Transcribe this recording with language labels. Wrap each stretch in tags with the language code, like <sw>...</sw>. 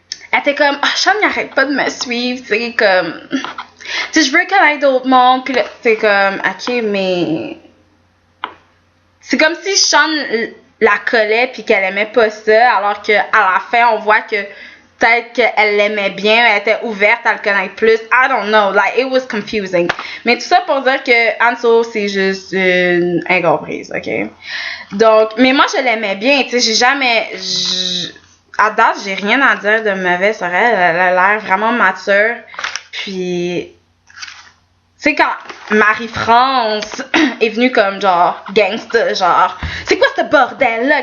<fr>Elle était comme, Sean, il arrête pas de me suivre, tu sais, comme... Tu sais, je veux connaître d'autres mondes, puis là, c'est comme, ok, mais... C'est comme si Sean la collait, puis qu'elle aimait pas ça, alors qu'à la fin, on voit que peut-être qu'elle l'aimait bien, elle était ouverte à le connaître plus.</fr> <en>I don't know, like, it was confusing.</en> <fr>Mais tout ça pour dire que Anso, c'est juste une incomprise, ok? Donc, mais moi, je l'aimais bien, tu sais, j'ai jamais... À date, j'ai rien à dire de mauvais sur elle. Elle a l'air vraiment mature. Puis, tu sais, quand Marie-France est venue comme genre gangsta, genre, c'est quoi ce bordel-là?</fr>